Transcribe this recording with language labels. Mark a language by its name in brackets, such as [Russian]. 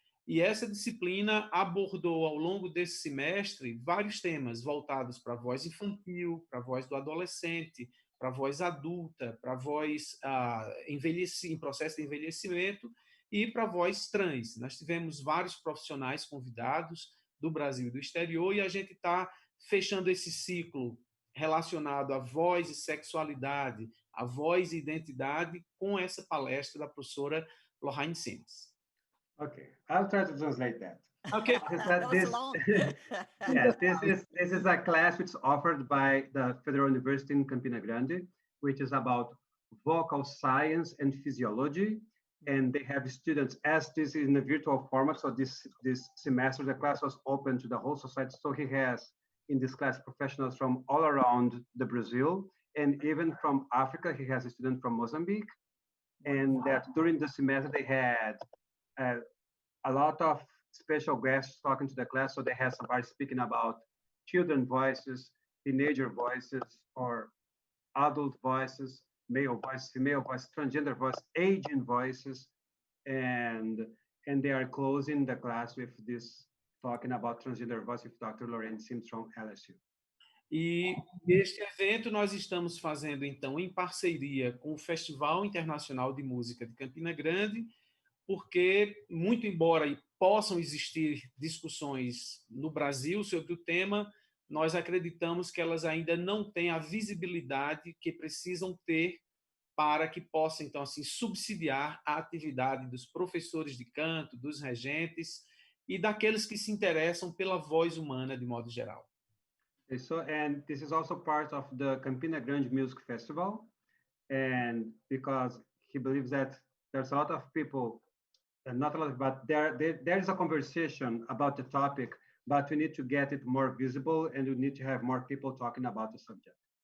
[Portuguese] E essa disciplina abordou, ao longo desse semestre, vários temas voltados para a voz infantil, para a voz do adolescente, para a voz adulta, para a voz em processo de envelhecimento e para a voz trans. Nós tivemos vários profissionais convidados do Brasil e do exterior, e a gente está fechando esse ciclo relacionado à voz e sexualidade, à voz e identidade, com essa palestra da professora Loraine Sims. [English] Okay, I'll try to translate that. Okay. That was long. Yeah, this is a class which is offered by the Federal University in Campina Grande, which is about vocal science and physiology. And they have students, as this is in a virtual format, so this semester the class was open to the whole society. So he has in this class professionals from all around the Brazil, and even from Africa. He has a student from Mozambique. And that during the semester they had a lot of special guests talking to the class. So they had somebody speaking about children voices, teenager voices, or adult voices, male voice, female voice, transgender voice, aging voices. And they are closing the class with this, talking about transgender voice with Dr. Loraine Sims from LSU. [Portuguese] E este evento nós estamos fazendo, então, em parceria com o Festival Internacional de Música de Campina Grande, porque, muito embora possam existir discussões no Brasil sobre o tema, nós acreditamos que elas ainda não têm a visibilidade que precisam ter para que possa, então, assim, subsidiar a atividade dos professores de canto, dos regentes e daqueles que se interessam pela voz humana de modo geral. [English] So, and this is also part of the Campina Grande Music Festival, and because he believes that there's a lot of people, not a lot, but there is a conversation about the topic, but we need to get it more visible, and we need to have more people talking about the subject.